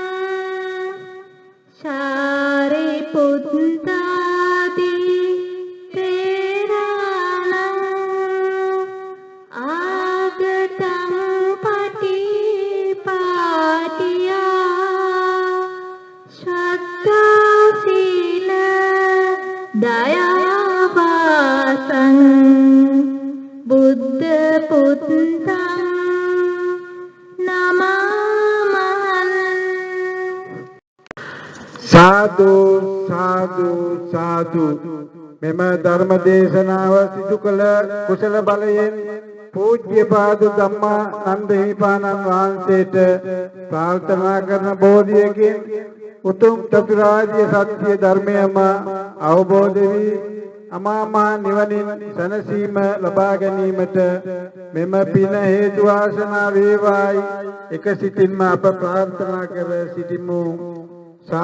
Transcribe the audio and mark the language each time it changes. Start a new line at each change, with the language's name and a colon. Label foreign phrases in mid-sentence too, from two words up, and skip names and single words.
Pali: Sariputtadi Teranam Agatam Patipatiya Shraddha Sila Dayavasang Buddha Puttang Namahan
Sinhala: සාදු සාදු සාදු මෙම ධර්ම දේශනාව සිදු කළ කුසල බලයෙන් පූජ්‍යපාද ධම්මානන්ද හිමිපාණන් වහන්සේට ප්‍රාර්ථනා කරන බෝධියකින් උතුම් චතුරාර්ය සත්‍ය ධර්මයම අවබෝධ වී අමා මහ නිවනින් සැනසීම ලබා ගැනීමට මෙම පින හේතු වාසනා වේවායි එක සිතින්ම අප ප්‍රාර්ථනා කර සිටිමු.